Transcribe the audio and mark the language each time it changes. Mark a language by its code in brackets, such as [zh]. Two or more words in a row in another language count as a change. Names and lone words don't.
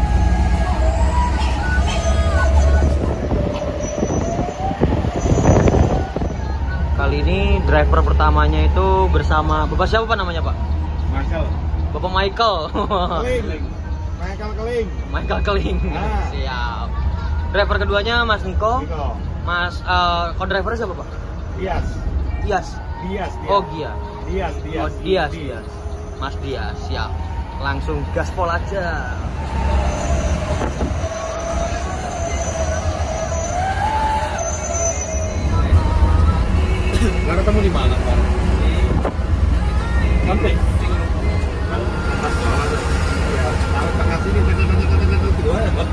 [id] Kali ini driver pertamanya itu bersama Bapak siapa Pak namanya Pak? Michael. Bapak Michael. Keling. Michael Keling. Michael Keling. Ah. Siap. Driver keduanya Mas Niko. Niko. Mas, co-drivernya siapa Pak? Dias. Dias. Dias. Oh Gia. Dias. Oh Dias. Mas Dias, siap. Langsung gaspol aja. Nggak ketemu di mana Pak? Sampai. Tengah sini, dua ya Pak?